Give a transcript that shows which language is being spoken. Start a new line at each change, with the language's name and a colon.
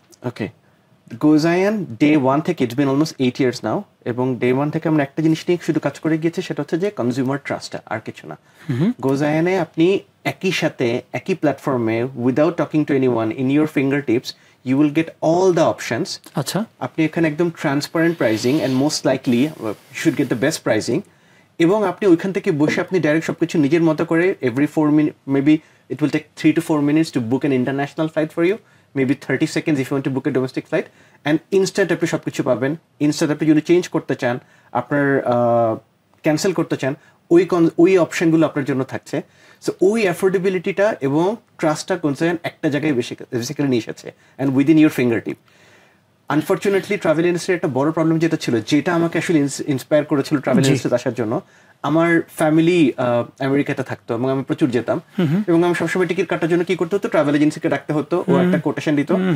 Bangla: ওকে, GoZayaan day 1 থেকে,
English: it's been almost 8 years now,
Bangla: এবং day 1 থেকে আমরা একটা জিনিস নিয়ে শুধু কাজ করে গিয়েছি, সেটা হচ্ছে যে কনজিউমার ট্রাস্টটা, আর কিছু না।
English: গোজায়ানে
Bangla: আপনি একই সাথে একই প্ল্যাটফর্মে
English: Without talking to anyone, in your fingertips you will get all the options.
Bangla: আচ্ছা, আপনি এখানে একদম transparent pricing
English: and most likely you should get the best pricing,
Bangla: এবং আপনি ওইখান থেকে বসে আপনি ডাইরেক্ট সবকিছু নিজের মতো করে
English: every 4 minutes, maybe it will take 3 to 4 minutes to book an international flight for you, maybe 30 seconds if you want to book a domestic flight, and instant
Bangla: আপনি সবকিছু পাবেন। ইনস্ট্যান্ট আপনি যদি চেঞ্জ করতে চান, আপনার ক্যান্সেল করতে চান, ওই অপশনগুলো আপনার জন্য থাকছে। সো ওই অ্যাফোর্ডেবিলিটিটা এবং ট্রাস্টটা কনসার্ন একটা জায়গায় বেসিক্যালি নিয়ে এসেছে,
English: And within your fingertip.
Bangla: Unfortunately travel ইন্ডাস্ট্রির একটা বড় প্রবলেম যেটা ছিল, যেটা আমাকে আসলে ইন্সপায়ার করেছিল ট্রাভেল ইন্ডাস্ট্রিতে আসার জন্য, আমার ফ্যামিলি আমেরিকাতে থাকতো এবং আমি প্রচুর যেতাম, এবং আমি সবসময় টিকিট কাটার জন্য কি করতে হতো, ট্রাভেল এজেন্সিকে ডাকতে হতো, ও একটা কোটেশন দিত।